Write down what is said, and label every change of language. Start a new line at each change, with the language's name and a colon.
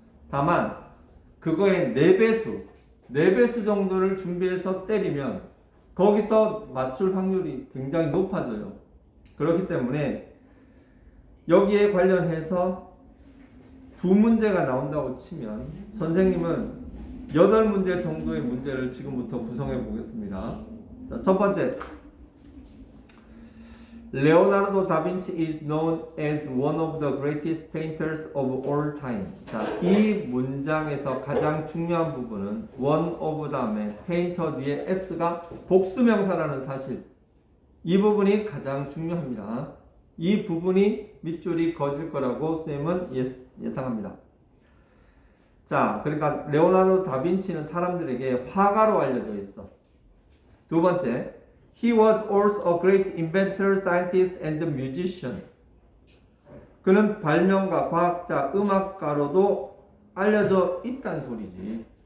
Korean: 다만 그거의 4배수 정도를 준비해서 때리면 거기서 맞출 확률이 굉장히 높아져요. 그렇기 때문에 여기에 관련해서 2문제가 나온다고 치면 선생님은 8문제 정도의 문제를 지금부터 구성해 보겠습니다. 자, 첫 번째,
English: Leonardo da Vinci is known as one of the greatest painters of all time.
Korean: 자, 이 문장에서 가장 중요한 부분은 one of 다음에 painter 뒤에 s가 복수명사라는 사실. 이 부분이 가장 중요합니다. 이 부분이 밑줄이 그어질 거라고 쌤은 예상합니다. 자, 그러니까 레오나르도 다빈치는 사람들에게 화가로 알려져 있어. 두 번째,
English: He was also a great inventor, scientist, and musician.
Korean: 그는 발명가, 과학자, 음악가로도 알려져 있단 소리지.